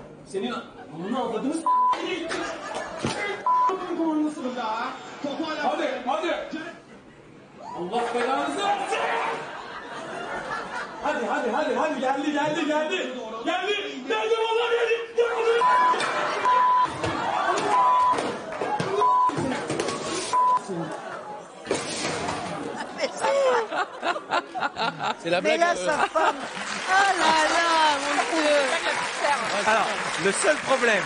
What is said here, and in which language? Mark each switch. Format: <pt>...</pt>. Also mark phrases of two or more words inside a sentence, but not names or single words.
<tr>Senin bunu avladınız. Hadi. Allah belanızı versin. Hadi. Geldi. Geldi vallahi geldi.</tr> <fr>C'est la blague. Mais là, sa femme. Ah là là, mon Dieu. Alors, le seul problème,</fr>